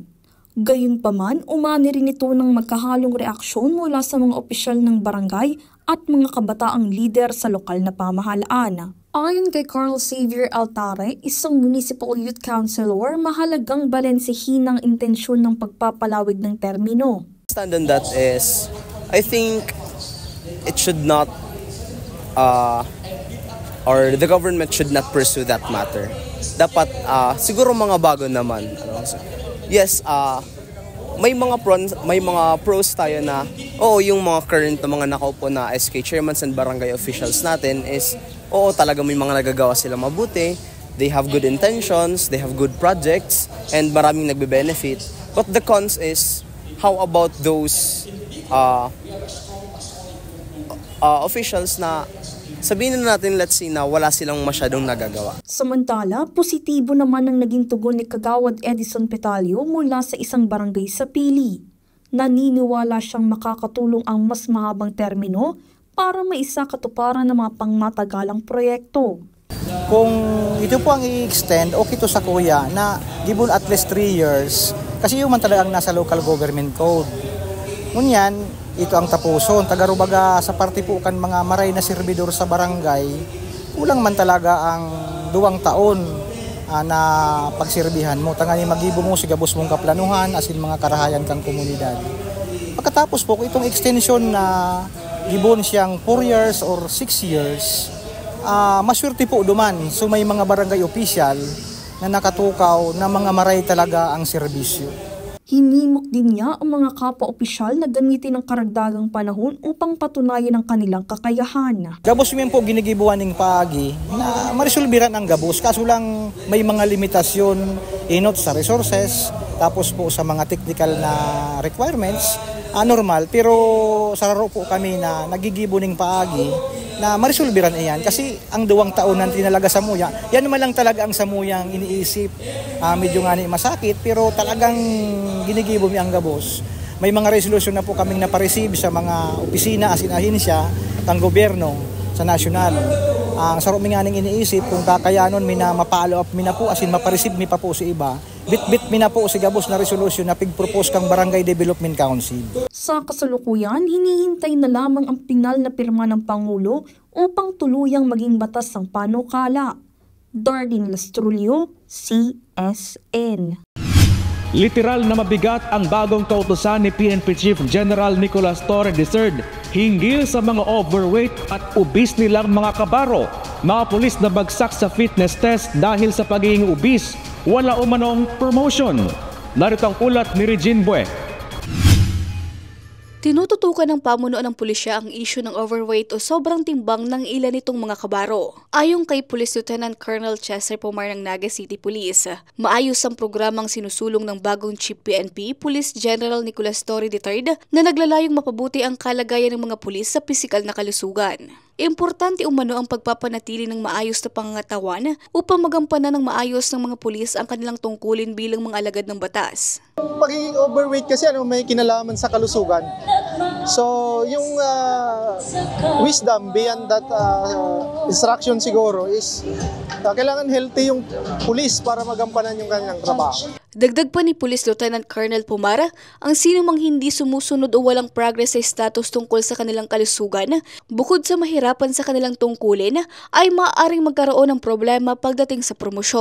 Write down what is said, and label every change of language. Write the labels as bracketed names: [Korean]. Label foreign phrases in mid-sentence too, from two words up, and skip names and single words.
[Filipino] Gayunpaman, umani rin ito ng magkahalong reaksyon mula sa mga opisyal ng barangay at mga kabataang lider sa lokal na pamahalaan. Ayon kay Carl Xavier Altare, isang municipal youth councilor, mahalagang balansehin ang intensyon ng pagpapalawig ng termino. [English] Stand on that is, I think it should not, or the government should not pursue that matter. [Filipino] Dapat, siguro mga bago naman. Yes, may mga pros tayo na, yung mga current na mga nakaupo na [English] SK chairmans and barangay officials [Filipino] natin is, talaga may mga nagagawa sila mabuti. [English] They have good intentions, they have good projects, and [Filipino] maraming nagbe-benefit. [English] But the cons is, how about those officials [Filipino] na sabihin na natin, [English] let's say, [Filipino] na wala silang masyadong nagagawa. Samantala, positibo naman ang naging tugon ni Kagawad Edison Petalio mula sa isang barangay sa Pili. Naniniwala siyang makakatulong ang mas mahabang termino para maisakatuparan ng mga pangmatagalang proyekto. Kung ito po ang i-extend, okay to sa kuya na [English] given at least 3 years, [Filipino] kasi yung man talagang nasa [English] local government code. [Bikol] Ngunyan, ito ang tapuson. Tagarubaga sa parte po kan mga maray na serbidor sa barangay, kulang man talaga ang 2 taon na pagserbihan mo. Tangani magibo mo, sigabos mong kaplanuhan, asin mga karahayan kang komunidad. Pagkatapos po, itong extension na gibon siyang [English] 4 years or 6 years, [Bikol] maswerte po duman. [Filipino] So may mga barangay official na nakatukaw na mga maray talaga ang serbisyo. Hinimok din niya ang mga kapwa-opisyal na gamitin ang karagdagang panahon upang patunayan ang kanilang kakayahan. [Bikol] Gabos mo po ginigibuan ng paagi na marisulbiran ang gabos, kaso lang may mga limitasyon inot sa resources, tapos po sa mga technical na requirements, normal. Pero sararo po kami na nagigibo ng paagi na marisulbiran iyan kasi ang 2 taon na tinalaga sa muya, yan naman lang talaga ang samuyang iniisip. Medyo nga masakit pero talagang ginigibo mi ang gabos. [Filipino] May mga resolution na po kaming napareceive sa mga opisina as in ahensya ng gobyerno sa nasyonal. [Bikol] Ang sarap mi nga ning iniisip kung kakayanon mi na ma-follow up mi na po as in mapareceive mi pa po sa iba. Bit-bit mi na po si gabos na resolution na pig-propose kang Barangay Development Council. [Filipino] Sa kasalukuyan, hinihintay na lamang ang pinal na pirma ng Pangulo upang tuluyang maging batas ang panukala. Darlene Lastrullo, CSN. Literal na mabigat ang bagong kautusan ni PNP Chief General Nicolas Torre III hinggil sa mga overweight at obese nilang mga kabaro. Mga pulis na bagsak sa fitness test dahil sa pagiging obese, wala umanong promotion. Narito ang ulat ni Regine Bue. Tinututukan ng pamunuan ng pulisya ang issue ng overweight o sobrang timbang ng ilan nitong mga kabaro. Ayon kay Police Lieutenant Colonel Chester Pomar ng Naga City Police, maayos ang programang sinusulong ng bagong Chief PNP, Police General Nicolas Torre III, na naglalayong mapabuti ang kalagayan ng mga pulis sa pisikal na kalusugan. Importante umano ang pagpapanatili ng maayos na pangangatawan upang magampanan ng maayos ng mga pulis ang kanilang tungkulin bilang mga alagad ng batas. Pagiging overweight kasi may kinalaman sa kalusugan. So yung [English] wisdom beyond that instruction [Filipino] siguro is kailangan healthy yung pulis para magampanan yung kanilang trabaho. Dagdag pa ni Police Lieutenant Colonel Pomara, ang sinumang hindi sumusunod o walang progress sa status tungkol sa kanilang kalusugan, bukod sa mahirapan sa kanilang tungkulin, ay maaaring magkaroon ng problema pagdating sa promosyon.